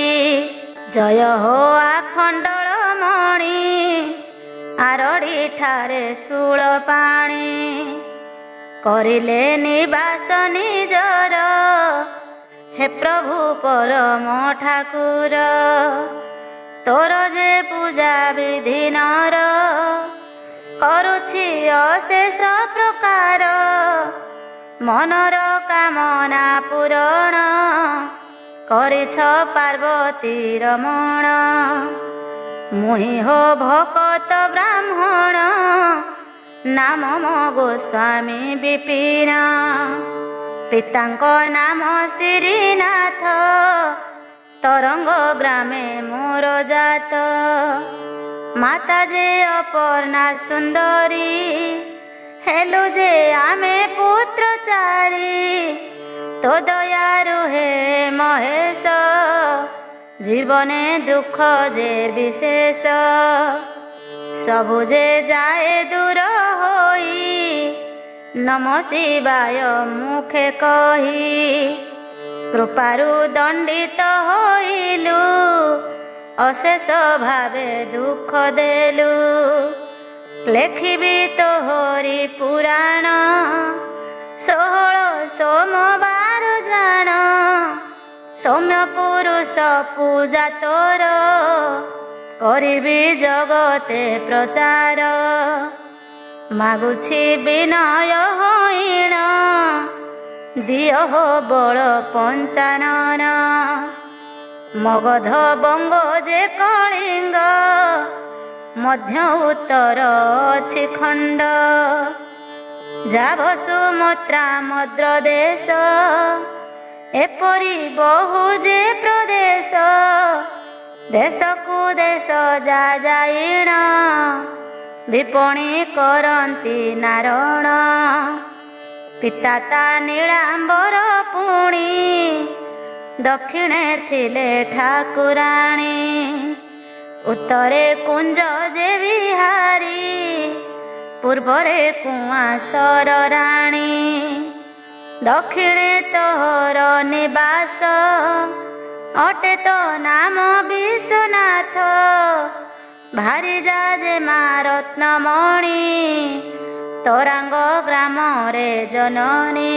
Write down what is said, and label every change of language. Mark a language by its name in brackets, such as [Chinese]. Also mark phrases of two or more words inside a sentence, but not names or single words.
[Odia] ଜୟ ହୋ ଆଖଣ୍ଡଳ ମଣି ଆରଡ଼ି ଠାରେ ଶୂଳ ପାଣି କରିଲେ ନିବାସ ନିଜର ହେ ପ୍ରଭୁ ପରମ ଠାକୁର। ତୋର ଯେ ପୂଜା ବିଧି ନର କରୁଛି ଅଶେଷ ପ୍ରକାର ମନର କାମନା ପୂରଣ କରିଛ ପାର୍ବତୀ ରମଣ। ମୁହିଁ ହୋ ଭକତ ବ୍ରାହ୍ମଣ ନାମ ମୋ ଗୋସ୍ୱାମୀ ବିପିନ। ପିତାଙ୍କ ନାମ ଶ୍ରୀନାଥ ତରଙ୍ଗ ଗ୍ରାମେ ମୋର ଜାତ। ମାତା ଯେ ଅପର୍ଣ୍ଣା ସୁନ୍ଦରୀ ହେଲୁ ଯେ ଆମେ ପୁତ୍ର ଚାରି। ତୋ ଦୟାରୁ ହେ ମହେଶ ଜୀବନେ ଦୁଃଖ ଯେ ବିଶେଷ ସବୁ ଯେ ଯାଏ ଦୂର ହୋଇ ନମଃ ଶିବାୟ ମୁଖେ କହି। କୃପାରୁ ଦଣ୍ଡିତ ହୋଇଲୁ ଅଶେଷ ଭାବେ ଦୁଃଖ ଦେଲୁ। ଲେଖିବି ତୋହରି ପୁରାଣ 16 ସୋମବାର ଜାଣ ସୌମ୍ୟ ପୁରୁଷ ପୂଜା ତୋର କରିବି ଜଗତେ ପ୍ରଚାର। ମାଗୁଛି ବିନୟ ହୋଇଣ ଦିଅ ହୋ ବଳ ପଞ୍ଚାନନ। ମଗଧ ବଙ୍ଗ ଯେ କଳିଙ୍ଗ ମଧ୍ୟ ଉତ୍ତର ଅଛି ଖଣ୍ଡ। ଜାଭ ସୁମାତ୍ରା ମଦ୍ର ଦେଶ ଏପରି ବହୁ ଯେ ପ୍ରଦେଶ। ଦେଶ କୁ ଦେଶ ଯା ଯାଇଣ ବିପଣି କରନ୍ତି ନାରଣ। ପିତାତା ନୀଳାମ୍ବର ପୁଣି ଦକ୍ଷିଣେ ଥିଲେ ଠାକୁରାଣୀ। ଉତ୍ତରେ କୁଞ୍ଜ ଯେ ବିହାରୀ ପୂର୍ବରେ କୁଆଁସର ରାଣୀ। ଦକ୍ଷିଣେ ତୋହର ନିବାସ ଅଟେ ତୋ ନାମ ବିଶ୍ୱନାଥ। ଭାରୀ ଯାଯେ ମା ରତ୍ନମଣି ତୋରାଙ୍ଗ ଗ୍ରାମ ରେ ଜନନୀ।